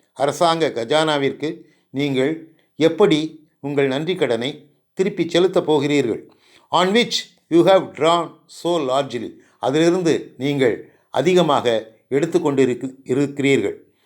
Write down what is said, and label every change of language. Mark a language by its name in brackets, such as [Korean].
[Tamil] அரசாங்க கஜானாவிற்கு நீங்கள் எப்படி உங்கள் நன்றி கடனை திருப்பி செலுத்தப் போகிறீர்கள்? [English] On which you have drawn so largely. [Tamil] அதிலிருந்து நீங்கள் அதிகமாக எடுத்துக்கொண்டு இருக்கிறீர்கள்.